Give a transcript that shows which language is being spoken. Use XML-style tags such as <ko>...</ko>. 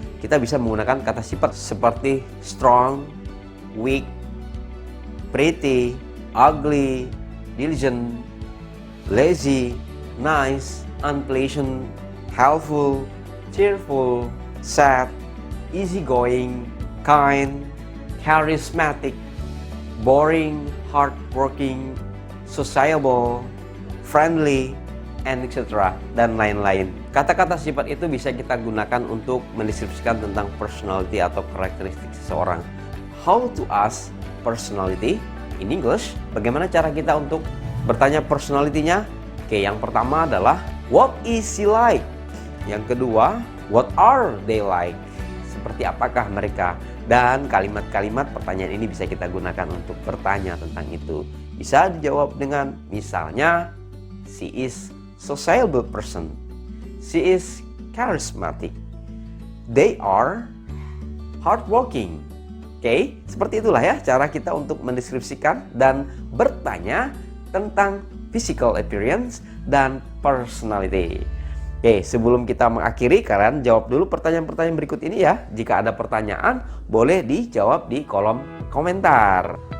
<en>Kita bisa menggunakan kata sifat seperti strong, weak, pretty, ugly, diligent, lazy, nice, unpleasant, helpful, cheerful, sad, easygoing, kind, charismatic, boring, hardworking, sociable, friendly, and etc.</en> <id>dan lain-lain. Kata-kata sifat itu bisa kita gunakan untuk mendeskripsikan tentang personality atau karakteristik seseorang.</id> <en>How to ask personality in English?</en> <id>Bagaimana cara kita untuk bertanya personality-nya? Oke, yang pertama adalah</id> <en>what is she like?</en> <id>Yang kedua,</id> <en>what are they like?</en> <id>Seperti apakah mereka? Dan kalimat-kalimat pertanyaan ini bisa kita gunakan untuk bertanya tentang itu. Bisa dijawab dengan misalnya,</id> <en>she is sociable person, she is charismatic, they are hardworking.</en> <id>Oke, seperti itulah ya cara kita untuk mendeskripsikan dan bertanya tentang physical appearance dan personality. Oke, sebelum kita mengakhiri, kalian jawab dulu pertanyaan-pertanyaan berikut ini ya. Jika ada pertanyaan, boleh dijawab di kolom komentar.</id>